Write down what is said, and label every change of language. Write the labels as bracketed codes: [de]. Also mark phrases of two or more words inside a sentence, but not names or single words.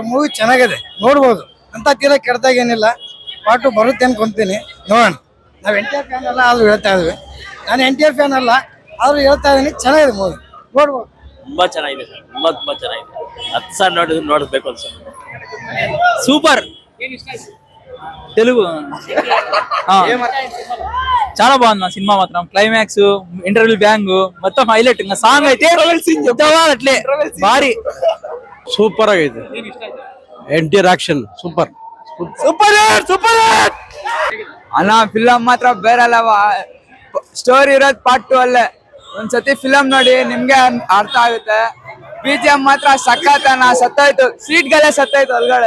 [kn] ಮೂವಿ ಚೆನ್ನಾಗಿದೆ, ನೋಡ್ಬೋದು ಅಂತ ತೀರಾ ಕೆಡ್ದಾಗ ಏನಿಲ್ಲ. ಪಾಟು ಬರುತ್ತೆ ಅನ್ಕೊಂತೀನಿ, ನೋಡೋಣ. ನಾವು NTR ಫ್ಯಾನ್ ಅಲ್ಲ, ಆದ್ರೂ ಹೇಳ್ತಾ ಇದ್ವಿ. ನಾನು NTR ಫ್ಯಾನ್ ಅಲ್ಲ, ಆದ್ರೂ ಹೇಳ್ತಾ ಇದೀನಿ, ಚೆನ್ನಾಗಿದೆ ಮೂವಿ, ನೋಡ್ಬೋದು. ತುಂಬಾ ಚೆನ್ನಾಗಿದೆ ಸರ್, ತುಂಬಾ ಚೆನ್ನಾಗಿದೆ. 10 ಸಾರಿ ನೋಡಬೇಕು ಅನ್ಸುತ್ತೆ. [te] సూపర్ తెలుగు చాలా బాగుంది మా సినిమా. మాత్రం క్లైమాక్స్, [en] interval bang [te] మొత్తం హైలైట్. ఇంకా సాంగ్ అయితే అట్లే భారీ [kn] ಸೂಪರ್ ಆಗೈತೆ. NTR [en] action super [te] సూపర్ [kn] ಅಣ್ಣ ಫಿಲಮ್ ಮಾತ್ರ ಬೇರೆ ಸ್ಟೋರಿ ಇರೋದು ಪಾರ್ಟ್ 2 ಅಲ್ಲೇ. ಒಂದ್ಸತಿ ಫಿಲಮ್ ನೋಡಿ ನಿಮ್ಗೆ ಅರ್ಥ ಆಗುತ್ತೆ. BGM ಮಾತ್ರ ಸಖತ್ತಣ್ಣ, ಸತ್ತೋಯ್ತು, ಸೀಟ್ಗಳೇ ಸತ್ತೋಯ್ತು ಒಳಗಡೆ.